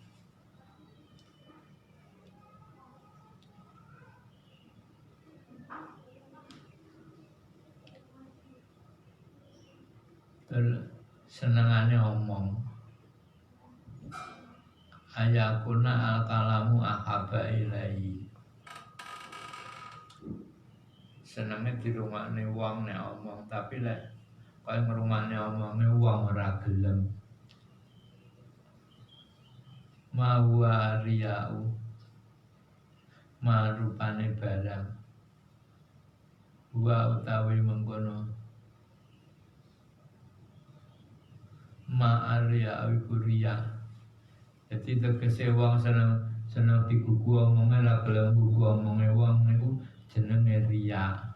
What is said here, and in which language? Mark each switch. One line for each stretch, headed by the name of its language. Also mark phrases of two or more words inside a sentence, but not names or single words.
Javanese: senengane omong
Arabic: أن يكون الكلام أحب إليه
Javanese: senenge dirungokne wong nek omong tapi lek kaya ngrungokne omonge wong ora gelem
Arabic: ما هو الرياء
Javanese: ma rupane barang wa utawi mengkono
Arabic: ما الرياء
Javanese: iku riya. Jadi tegese wong seneng digugu omonge ra gelem gugu omonge wong niku jenenge riya.